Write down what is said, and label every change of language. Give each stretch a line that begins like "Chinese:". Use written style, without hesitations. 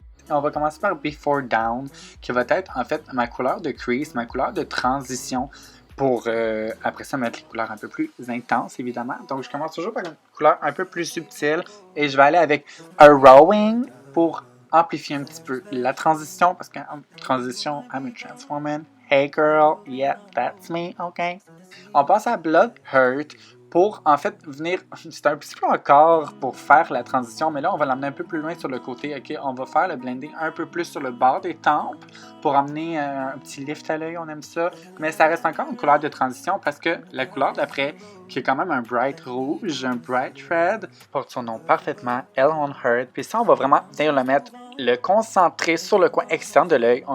French: On va commencer par Before Down, qui va être en fait ma couleur de crease, ma couleur de transition pour après ça mettre les couleurs un peu plus intenses évidemment. Donc je commence toujours par une couleur un peu plus subtile et je vais aller avec a Rowing pour amplifier un petit peu la transition parce qu'en transition,
English: I'm a trans woman. Hey girl, yeah, that's me, ok.
French: On passe à Blood Hurt pour en fait venir, c'est un petit peu encore pour faire la transition, mais là on va l'amener un peu plus loin sur le côté, ok, on va faire le blending un peu plus sur le bord des tempes pour amener un petit lift à l'œil, on aime ça, mais ça reste encore une couleur de transition parce que la couleur d'après, qui est quand même un bright rouge, un bright red, porte son nom parfaitement, Hell on Hurt, puis ça on va vraiment venir le concentrer sur le coin externe de l'œil.